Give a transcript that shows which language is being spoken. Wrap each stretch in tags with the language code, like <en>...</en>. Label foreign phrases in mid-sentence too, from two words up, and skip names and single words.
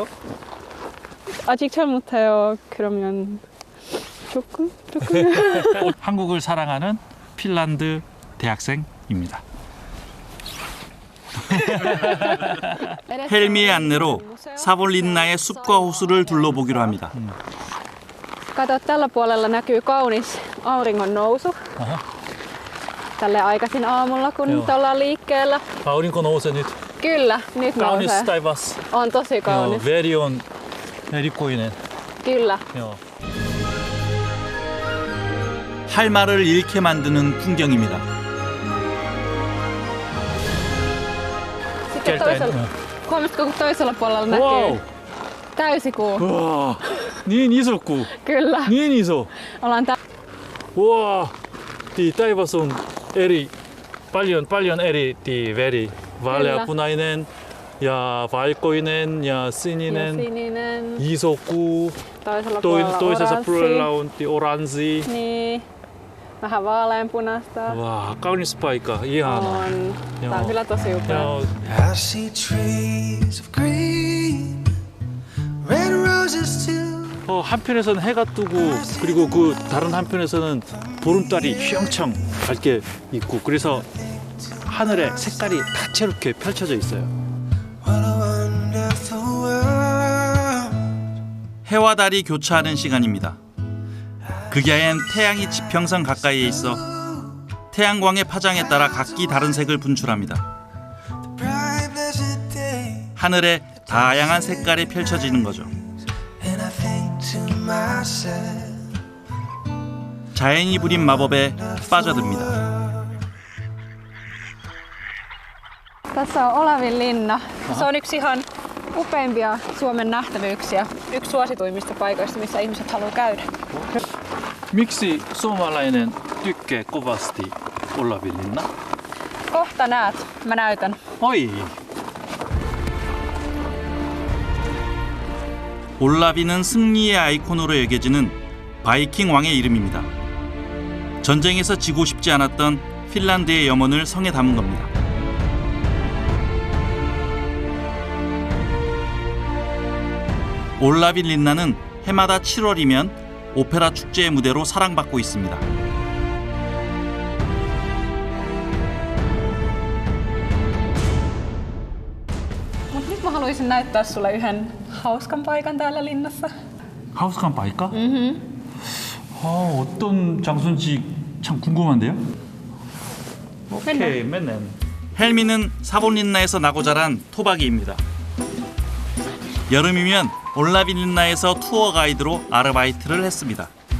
<ko>아직 잘 못해요. 그러면 조금? 한국을 사랑하는 핀란드 대학생입니다. 헬미의 안내로 사볼린나의 숲과 호수를 둘러보기로 합니다.</ko> <fi>Kato, tällä puolella näkyy kaunis auringon nousu. Tälle aikaisin aamulla, kun nyt ollaan liikkeellä. aurinko nousee nyt. Kyllä, nyt kaunis nousee. taivas. On tosi kaunis.</fi> <ko>내리꼬이네.</ko> <fi>Kyllä.</fi> <ko>할 말을 잃게 만드는 풍경입니다.</ko> <fi>Sitten toisella, huomasitko, kun toisella puolella näkyy täysikuu? 와, niin iso kuu. Kyllä. Niin iso. Ollaan 와, 이 taivas on eri, paljon eri väri. vaaleapunainen ja valkoinen ja sininen. Iso kuu. Toisella puolella toisessa oranssi. puolella on oranssi. Niin. Vähän vaaleanpunaista. 와, kaunis paikka. Ihana. On. Tää on kyllä tosi upea.</fi> <en>I see trees of green, red roses too.</en> <ko>한편에서는 해가 뜨고 그리고 그 다른 한편에서는 보름달이 휘영청 밝게 있고 그래서 하늘에 색깔이 다채롭게 펼쳐져 있어요.</ko> <en>What a wonderful world.</en> <ko>해와 달이 교차하는 시간입니다. 극야엔 태양이 지평선 가까이에 있어 태양광의 파장에 따라 각기 다른 색을 분출합니다.</ko> <en>Bright blessed day.</en> <ko>하늘에 다양한 색깔이 펼쳐지는 거죠.</ko> <en>And I think to myself,</en> <ko>자연이 부린 마법에 빠져듭니다.</ko> <fi>Tässä on Olavinlinna. Se on yksi ihan upeimpia Suomen nähtävyyksiä. Yksi suosituimmista paikoista, missä ihmiset haluaa käydä. Miksi suomalainen tykkää kovasti Olavinlinna? Kohta näet. Mä näytän. Oi!</fi> <ko>올라비는 승리의 아이콘으로 여겨지는 바이킹 왕의 이름입니다. 전쟁에서 지고 싶지 않았던 핀란드의 염원을 성에 담은 겁니다. 올라빈린나는 해마다 7월이면 오페라 축제의 무대로 사랑받고 있습니다.</ko> <fi>Mut nyt mä haluaisin näyttää sulle yhden hauskan paikan täällä linnassa. hauskan paikka?</fi> <ko>어떤 장소인지 참 궁금한데요? 오케이, 맨날. 헬미는 사본린나에서 나고 자란 토박이입니다. 여름이면 올라빈린나에서 투어 가이드로 아르바이트를 했습니다.</ko>